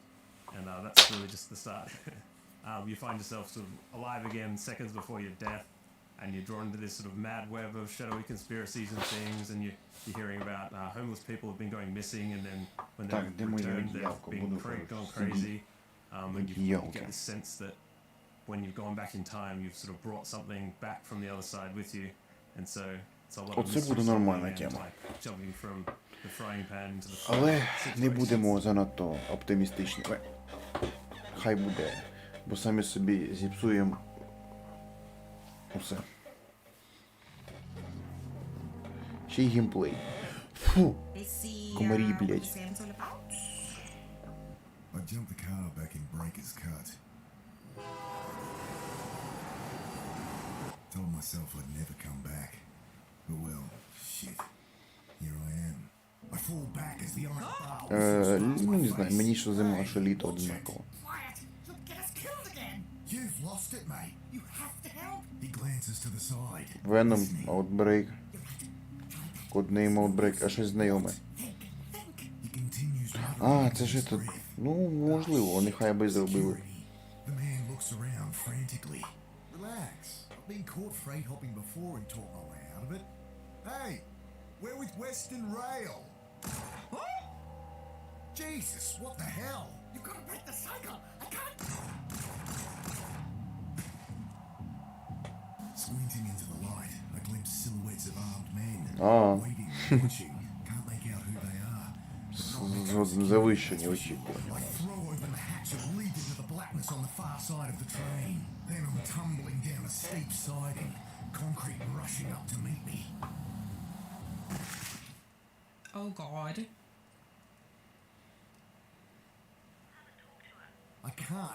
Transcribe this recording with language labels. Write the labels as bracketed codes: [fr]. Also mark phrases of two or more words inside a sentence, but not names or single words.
[en] And that's really just the start. You find yourself sort of alive again seconds before your death, and you're drawn into this sort of mad web of shadowy conspiracies and things, and you're hearing about homeless people have been going missing, and then when they're returned, they've been gone crazy. And you get this sense that when you've gone back in time, you've sort of brought something back from the other side with you, and so it's a lot of [uk] Оце буде нормальна тема. [en] jumping from the frying pan to the [uk] Але не будемо занадто оптимістичними. Хай буде, бо самі собі зіпсуємо усе. Ще й геймплей. Фу! Комарі, блядь. [en] I jumped the car back in Breaker's Cut. Told myself I'd never come back. But well, shit. Here I am. I fall back as the iron bar. [uk] Ну, не знаю, мені що зима, що літо однаково. [en] Quiet! You'll get us killed again! You've lost it, mate. You have to help. He glances to the side. Venom, Outbreak. Codename Outbreak, [uk] а щось знайоме. А, це ж це... Ну, можливо, нехай би зробили. [en] The man looks around frantically. Relax. I've been caught freight hopping before and talked my way out of it. Hey, we're with Western Rail. What? Jesus, what the hell? You've got to break the cycle. I can't. Squinting into the light, I glimpse silhouettes of armed men. Waiting, watching. Can't make out who they are. [uk] Завищені очікування. [en] I throw open the hatch and leap into the blackness on the far side of the train. Then I'm tumbling down a steep siding, concrete rushing up to meet me. Oh God. I can't.